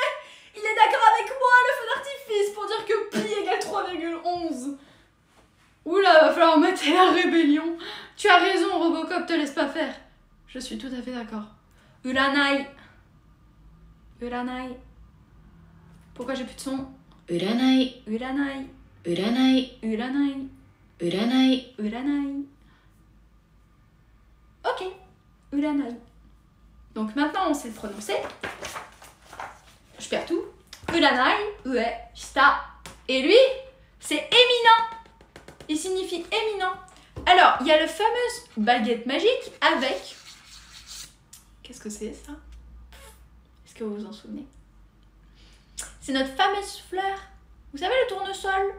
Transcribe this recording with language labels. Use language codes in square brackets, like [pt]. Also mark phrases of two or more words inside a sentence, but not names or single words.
[fr] Il est d'accord avec moi, le feu d'artifice, pour dire que pi égale 3,11. Oula, va falloir mettre la rébellion. Tu as raison, Robocop, te laisse pas faire. Je suis tout à fait d'accord. [ja] Uranai. Uranai. [fr] Pourquoi j'ai plus de son? Uranai. Uranai. Uranai. Uranai. Uranai. Uranai. Ok. Uranai. Donc maintenant on sait le prononcer. Je perds tout. [ja] Uranai. Ue. Shita. [fr] Et lui, c'est éminent. Il signifie éminent. Alors, il y a le fameuse baguette magique avec... Qu'est-ce que c'est ça? Est-ce que vous vous en souvenez? C'est notre fameuse fleur. Vous savez le tournesol?